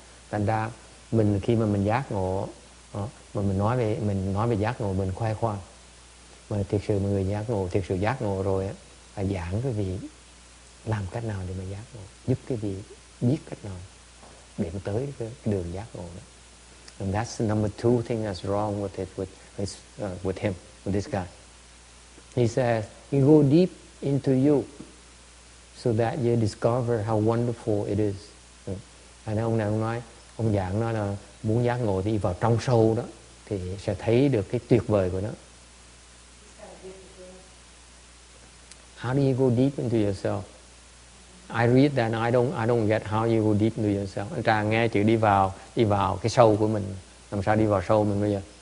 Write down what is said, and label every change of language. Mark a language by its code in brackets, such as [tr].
[vi] Thành ra mình khi mà mình giác ngộ, mà mình nói về giác ngộ, mình khoe khoang. Mà thực sự mọi người thực sự giác ngộ rồi á, là giảng cái vị làm cách nào để mà giác ngộ, giúp cái vị biết cách nào để tới cái đường giác ngộ đó. [en] And that's the number two thing that's wrong with it, with him, with this guy. He says, you go deep into you so that you discover how wonderful it is. [vi] Nên ông này ông giảng nói là muốn giác ngộ thì đi vào trong sâu đó thì sẽ thấy được cái tuyệt vời của nó. [en] How do you go deep into yourself? I read that and I don't get how you go deep into yourself. [vi] Anh Trà nghe chữ đi vào cái sâu của mình. Làm sao đi vào sâu mình bây giờ?